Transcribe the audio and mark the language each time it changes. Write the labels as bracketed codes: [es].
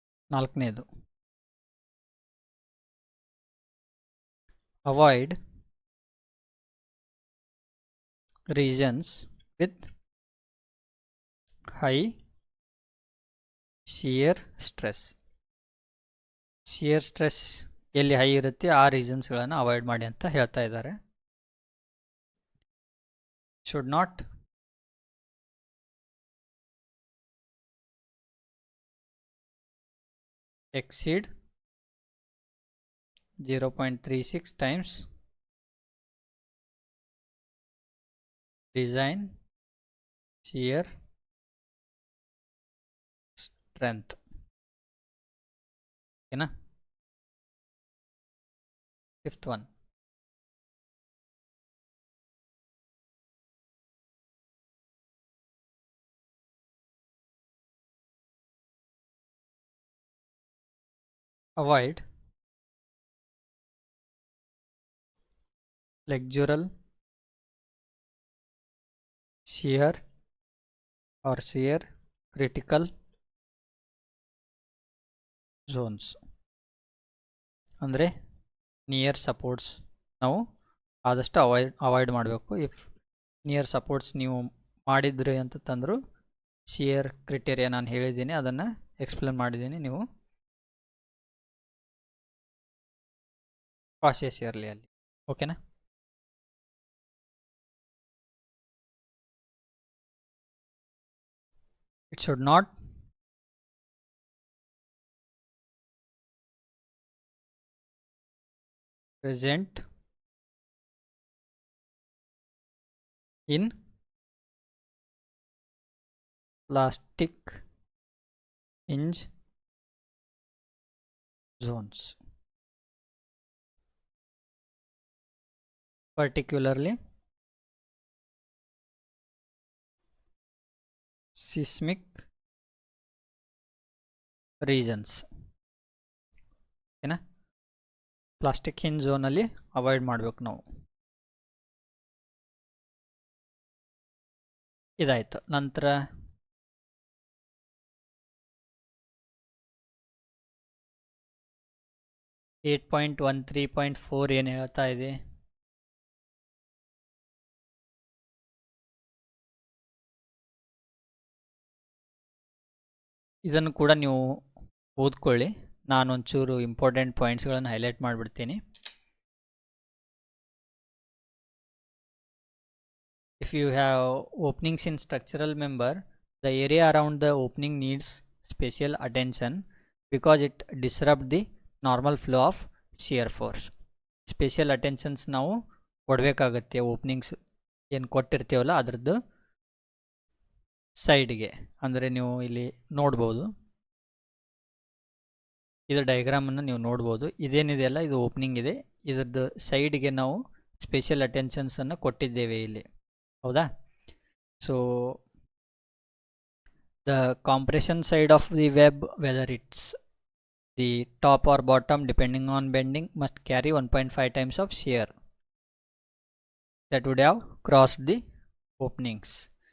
[en] ನಾಲ್ಕನೇದು, avoid regions with high shear stress. [kn] Shear stress ಎಲ್ಲಿ high ಇರುತ್ತೆ ಆ ರೀಸನ್ಸ್ಗಳನ್ನು ಅವಾಯ್ಡ್ ಮಾಡಿ ಅಂತ ಹೇಳ್ತಾ ಇದ್ದಾರೆ. [en] Should not exceed 0.36 times design shear strength. [kn] ಓಕೆನಾ. [en] Fifth one, avoid flexural shear or shear critical zones. [kn] ಅಂದರೆ ನಿಯರ್ ಸಪೋರ್ಟ್ಸ್ ನಾವು ಆದಷ್ಟು ಅವಾಯ್ಡ್ ಮಾಡಬೇಕು. ಇಫ್ ನಿಯರ್ ಸಪೋರ್ಟ್ಸ್ ನೀವು ಮಾಡಿದ್ರಿ ಅಂತಂದ್ರು ಶಿಯರ್ ಕ್ರಿಟೇರಿಯಾ ನಾನು ಹೇಳಿದ್ದೀನಿ, ಅದನ್ನು ಎಕ್ಸ್ಪ್ಲೇನ್ ಮಾಡಿದ್ದೀನಿ, ನೀವು ಕಾಶಿಯಸ್ ಇರಲಿ ಅಲ್ಲಿ. ಓಕೆನಾ. [en] It should not present in plastic hinge zones, particularly seismic regions. [kn] ಓಕೆನಾ. ಪ್ಲಾಸ್ಟಿಕ್ ಹಿಂಜ್ ಝೋನಲ್ಲಿ ಅವಾಯ್ಡ್ ಮಾಡಬೇಕು ನಾವು. ಇದಾಯಿತು. ನಂತರ 8.13.4 ಏನು ಹೇಳ್ತಾ ಇದೆ, ಇದನ್ನು ಕೂಡ ನೀವು ಓದ್ಕೊಳ್ಳಿ. ನಾನು ಒಂಚೂರು ಇಂಪಾರ್ಟೆಂಟ್ ಪಾಯಿಂಟ್ಸ್ಗಳನ್ನು ಹೈಲೈಟ್ ಮಾಡಿಬಿಡ್ತೀನಿ. [en] if you have openings in structural member, the area around the opening needs special attention because it disrupt the normal flow of shear force. [kn] Special attentions ನಾವು ಕೊಡಬೇಕಾಗತ್ತೆ ಓಪನಿಂಗ್ಸ್ ಏನು ಕೊಟ್ಟಿರ್ತೀವಲ್ಲ ಅದರದ್ದು ಸೈಡ್ಗೆ. ಅಂದರೆ ನೀವು ಇಲ್ಲಿ ನೋಡ್ಬೋದು, ಇದು ಡಯಾಗ್ರಾಮನ್ನು ನೀವು ನೋಡ್ಬೋದು. ಇದೇನಿದೆಯಲ್ಲ ಇದು ಓಪನಿಂಗ್ ಇದೆ, ಇದ್ರದ್ದು ಸೈಡ್ಗೆ ನಾವು ಸ್ಪೆಷಲ್ ಅಟೆನ್ಷನ್ಸನ್ನು ಕೊಟ್ಟಿದ್ದೇವೆ ಇಲ್ಲಿ, ಹೌದಾ? [en] So the compression side of the web, whether it's the top or bottom depending on bending, must carry 1.5 times of shear that would have crossed the openings.